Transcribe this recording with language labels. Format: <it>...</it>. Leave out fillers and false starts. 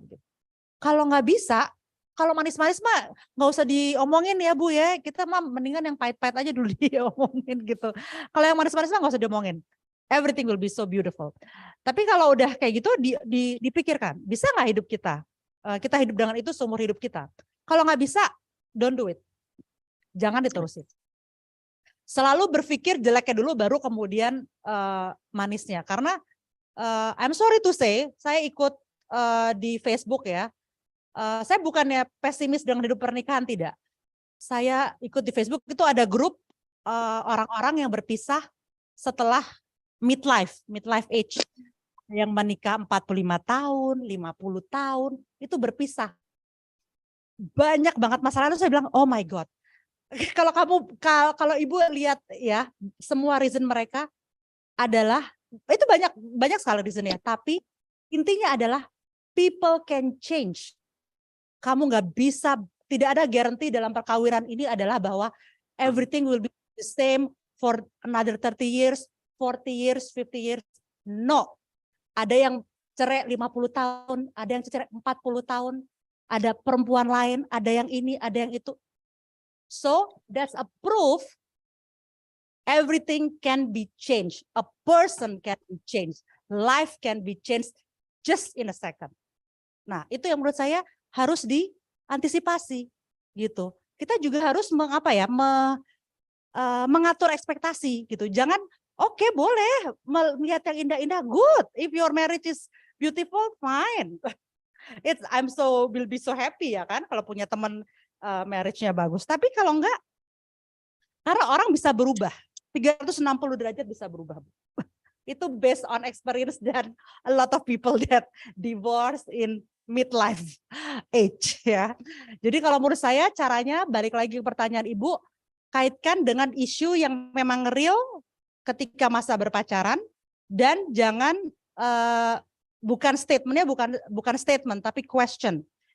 <id>Gitu. Kalau nggak bisa, kalau manis-manis mah nggak usah diomongin ya Bu ya. Kita mah mendingan yang pahit-pahit aja dulu diomongin gitu. Kalau yang manis-manis mah nggak usah diomongin.</id> <en>Everything will be so beautiful.</en> <id>Tapi kalau udah kayak gitu dipikirkan, bisa nggak hidup kita? Kita hidup dengan itu seumur hidup kita. Kalau nggak bisa,</id> <en>don't do it.</en> <id>Jangan diterusin. Selalu berpikir jeleknya dulu, baru kemudian manisnya. Karena</id> <en>I'm sorry to say,</en> <id>saya ikut di Facebook ya. Saya bukannya pesimis dengan hidup pernikahan, tidak. Saya ikut di Facebook, itu ada grup orang-orang yang berpisah setelah midlife age. Yang menikah 45 tahun, 50 tahun, itu berpisah. Banyak banget masalah itu, saya bilang,</id> <en>oh my God.</en> <id>Kalau Ibu lihat ya, semua reason mereka adalah, itu banyak sekali reasonnya, tapi intinya adalah</id> <en>people can change.</en> <id>Kamu nggak bisa, tidak ada guarantee dalam perkawinan ini adalah bahwa</id> <en>everything will be the same for another 30 years, 40 years, 50 years. No.</en> <id>Ada yang cerai 50 tahun, ada yang cerai 40 tahun, ada perempuan lain, ada yang ini, ada yang itu.</id> <en>So that's a proof everything can be changed. A person can be changed. Life can be changed just in a second.</en> <id>Nah, itu yang menurut saya harus diantisipasi gitu. Kita juga harus mengatur ekspektasi gitu. Jangan oke, boleh melihat yang indah-indah, good.</id> <en>If your marriage is beautiful, fine. Will be so happy</en> <id>ya kan kalau punya teman marriage-nya bagus. Tapi kalau enggak, karena orang bisa berubah, 360 derajat bisa berubah.</id> <en>Itu based on experience dan a lot of people that divorce in midlife age ya.</en> <id>Jadi kalau menurut saya caranya, balik lagi ke pertanyaan Ibu, kaitkan dengan isu yang memang real ketika masa berpacaran, dan jangan bukan statementnya bukan statement tapi question.</id>